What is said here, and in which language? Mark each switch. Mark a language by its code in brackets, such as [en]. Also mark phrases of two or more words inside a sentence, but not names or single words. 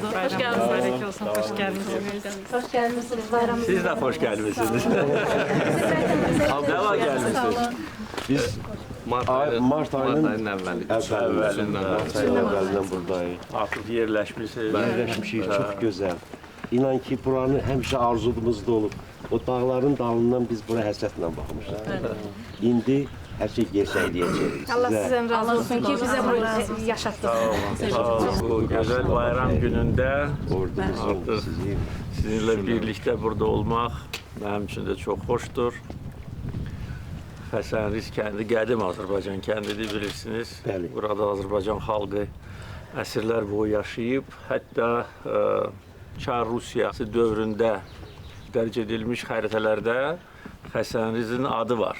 [tr] Hoş geldiniz. Mübarek olsun. Hoş geldiniz. Hoş geldiniz. Bayram. Siz de hoş gelmişsiniz. Ne var gelmişsiniz? Biz Mart ayının evvelinden buradayız. Artık yerleşmişsiniz. [az] Yerleşmişik, çok güzel. İnan ki buranın həmişə arzumuzda olub. O dağların dalından biz bura həsrətlə baxmışıq. İndi hər şey gerçəkləyəcək. [tr] Allah sizden razı olsun ki bize bunu yaşattınız. [az] Sağ olun. [tr] Bu güzel bayram gününde Ordumuzun sizi sizinle birlikte burada olmak benim için de çok hoştur. [az] Xəsənriz kəndi qədim Azərbaycan kəndidir bilirsiniz. Bəli. Burada Azərbaycan xalqı əsrlər boyu yaşayıb. Hətta Çar Rusiyası dövründə dərc edilmiş xəritələrdə Xəsənrizin adı var.